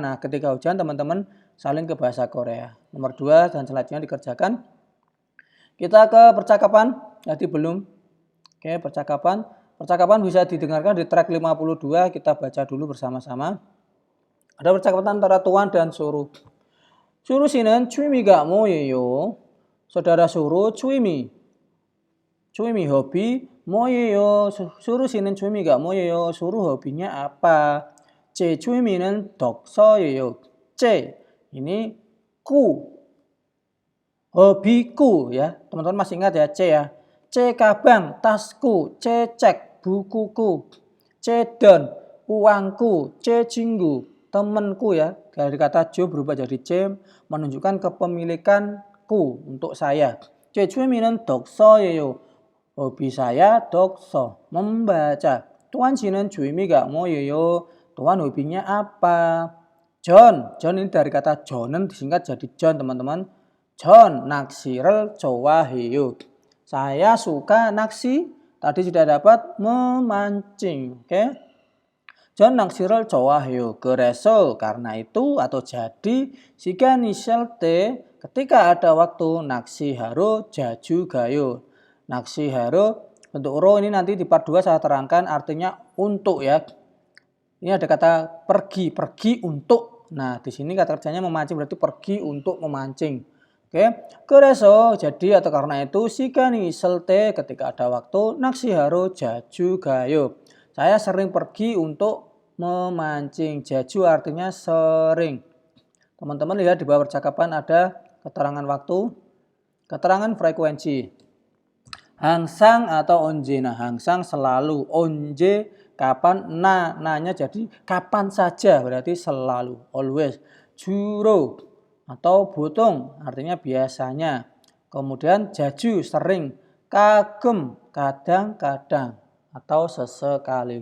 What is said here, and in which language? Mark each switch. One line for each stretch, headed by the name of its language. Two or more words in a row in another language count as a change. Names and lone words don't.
Indonesian: Nah, ketika hujan teman-teman salin ke bahasa Korea. Nomor 2 dan selanjutnya dikerjakan. Kita ke percakapan, jadi belum. Oke, percakapan. Percakapan bisa didengarkan di track 52, kita baca dulu bersama-sama. Ada percakapan antara tuan dan suruh.
Korean: Suruh 씨는 취미가 뭐예요?
Indonesian: Saudara suruh
Korean: 취미. 취미
Indonesian: hobi 뭐예요?
Korean: 수루 씨는 취미가 뭐예요?
Indonesian: 수루 hobinya apa?
Korean: 제 취미는 독서예요.
Indonesian: C ini ku. Hobiku ya. Teman-teman masih ingat ya C ya.
Korean: 제 가방,
Indonesian: tasku,
Korean: 제 책,
Indonesian: bukuku.
Korean: 제 돈,
Indonesian: uangku.
Korean: 제 친구,
Indonesian: temanku ya. Dari kata jo berubah jadi C menunjukkan kepemilikanku untuk saya.
Korean: 제 취미는 독서예요.
Indonesian: Hobi saya dokso, membaca.
Korean: Tuan 씨는 취미가 뭐예요?
Indonesian: Tuan hobinya apa? John ini dari kata John disingkat jadi John teman-teman.
Korean: John 낚시를 좋아해요.
Indonesian: Saya suka naksi. Tadi sudah dapat memancing. Oke.
Korean: 전 낚시를 좋아해요. 그래서
Indonesian: karena itu atau jadi
Korean: 시간 있을 때
Indonesian: ketika ada waktu
Korean: 낚시하러 자주 가요.
Indonesian: 낚시하러 bentuk ro ini nanti di part 2 saya terangkan artinya untuk ya. Ini ada kata pergi, pergi untuk. Nah, di sini kata kerjanya memancing berarti pergi untuk memancing. Oke. 그래서 jadi atau karena itu
Korean: 시간이 있을 때
Indonesian: ketika ada waktu
Korean: 낚시하러 자주 가요.
Indonesian: Saya sering pergi untuk memancing. 자주 artinya sering. Teman-teman lihat di bawah percakapan ada keterangan waktu, keterangan frekuensi. 항상 atau
Korean: 언제나, 항상
Indonesian: selalu, 언제 kapan, nanya jadi kapan saja berarti selalu, always. 주로 atau 보통 artinya biasanya. Kemudian 자주 sering, 가끔 kadang-kadang atau sesekali.